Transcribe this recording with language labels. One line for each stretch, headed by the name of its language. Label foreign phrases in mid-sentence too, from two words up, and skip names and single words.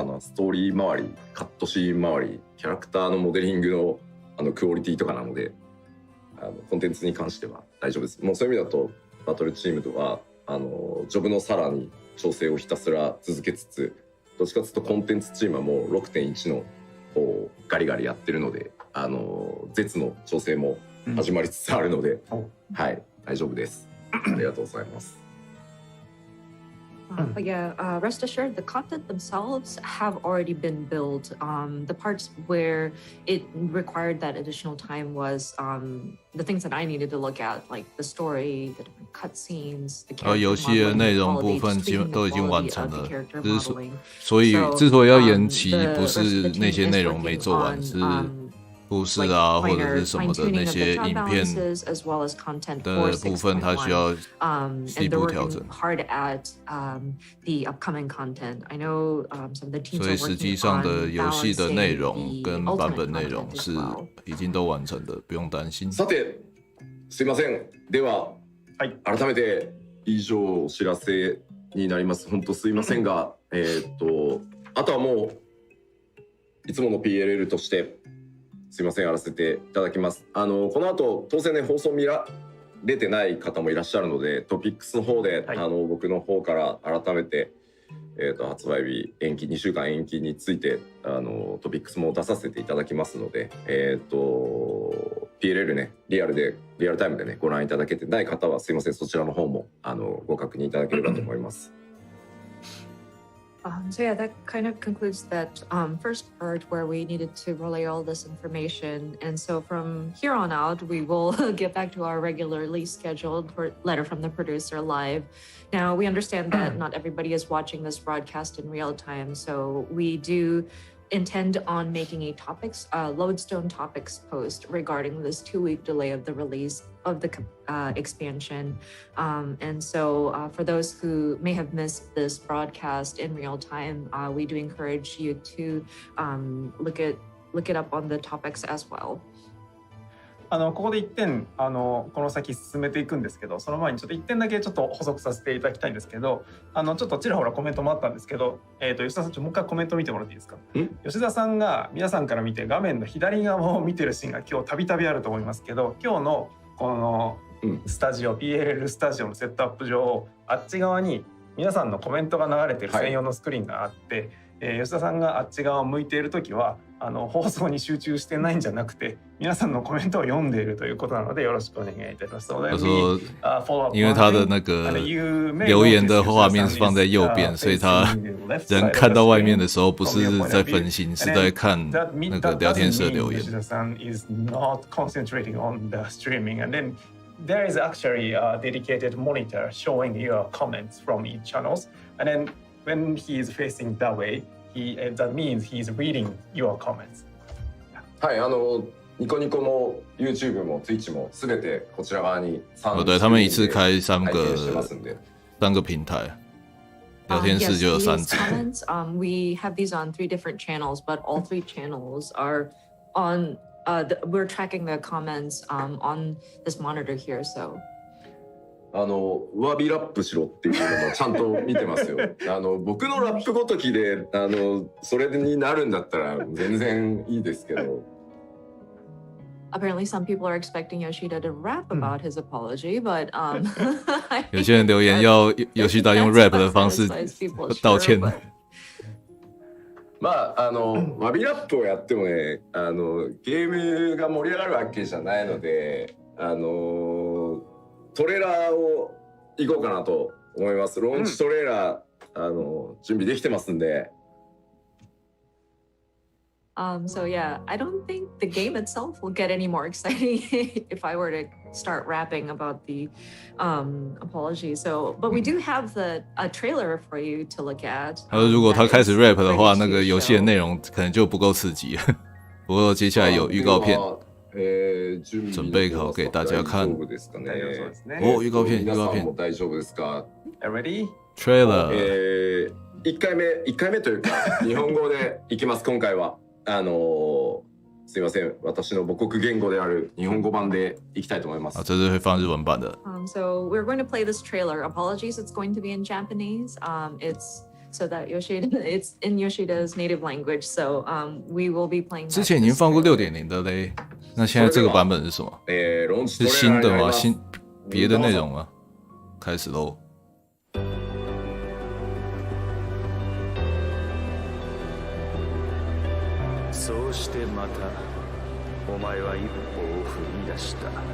Japanese: のはストーリー周り、カットシーン周り、キャラクターのモデリングのクオリティとかなので、コンテンツに関しては大丈夫です。もうそういう意味だとバトルチームとはジョブのさらに調整をひたすら続けつつ、どっちかというとコンテンツチームはもう 6.1 の方をガリガリやってるので、絶の調整も始まりつつあるので、はい、大丈夫です。ありがとうございます。
English: But yeah, rest assured, the content themselves have already been built. The parts where it required that additional time was the things that I needed to look at, like the story, the different cutscenes, the character
Chinese: 游戏的内容部分都已经完成了，所以之所以要延期，不是那些内容没做完，是故事啊，或者是什么的那些影片的部分，它需要细部调整。所以实際上的遊戲的內容跟版本內容是已經都完成的，不用擔心。
Japanese: さて、すいません。では、改めて以上お知らせになります。本当すいませんが、あとはもういつもの PLL として。すいません、やらせていただきます。この後当然ね、放送見られてない方もいらっしゃるので、トピックスの方で僕の方から改めて発売日延期2週間延期についてトピックスも出させていただきますので、PLL ねリアルタイムでねご覧いただけてない方はすいません、そちらの方もご確認いただければと思います。
English: So yeah, that kind of concludes that first part where we needed to relay all this information. And so from here on out, we will get back to our regularly scheduled letter from the producer live. Now, we understand that not everybody is watching this broadcast in real time, so we do intend on making a lodestone topics post regarding this 2-week delay of the release of the expansion. And so for those who may have missed this broadcast in real time, we do encourage you to look it up on the topics as well.
Japanese: ここで1点この先進めていくんですけど、その前にちょっと1点だけちょっと補足させていただきたいんですけど、ちょっとちらほらコメントもあったんですけど、吉田さんもう一回コメント見てもらっていいですか。吉田さんが皆さんから見て画面の左側を見てるシーンが今日たびたびあると思いますけど、今日のこのスタジオ、PLL スタジオのセットアップ上、あっち側に皆さんのコメントが流れてる専用のスクリーンがあって、吉田さんがあっち側を向いているときは放送に集中してないんじゃなくて皆さんのコメントを読んでいるということなのでよろしくお願いいたします。
Chinese: 他说，因为他的那个留言的画面是放在右边，所以他人看到外面的时候不是在分心，是在看那个聊天室的留言。
English: 吉田さん is not concentrating on the streaming, and then there is actually a dedicated monitor showing your comments from each channels, and then when he is facing that way, that means he is reading your comments.
Japanese: はい、ニコニコも YouTube も Twitch もすべてこちら側に
Chinese: 对，他们一次开三个平台，聊天室就有3支。
English: We have these on 3 different channels, but all 3 channels are on. We're tracking the comments on this monitor here, so.
Japanese: 詫びラップしろっていうのもちゃんと見てますよ。僕のラップごときでそれになるんだったら全然いいですけど。
English: Apparently, some people are expecting Yoshida to rap about his apology, but
Chinese: 有些人留言要Yoshida用 rap 的方式道歉。
Japanese: まあ詫びラップをやってもねゲームが盛り上がるわけじゃないのでトレーラーを行こうかなと思います。ローンチトレーラー準備できてますんで。
English: So yeah, I don't think the game itself will get any more exciting if I were to start rapping about the apology. So, but we do have a trailer for you to look at.
Chinese: 如果他开始 rap 的话，那个游戏的内容可能就不够刺激。不过接下来有预告片。準備好给大家看。
Japanese: お、預告片。皆さんも大丈夫ですか？ Ready? Trailer。 1 回目というか日本語でいきます今回は。すいません、私の母国言語である日本語版でいきたいと思います。
Chinese: 这是会放日文版的。
English: So we're going to play this trailer. Apologies, it's going to be in Japanese. It's so that it's in Yoshida's native language. So we will be playing.
Chinese: 之前已经放过6.0的嘞。那现在这个版本是什么？是新的吗？别的内容吗？开始喽！
Japanese: そうしてまたお前は一歩を踏み出した。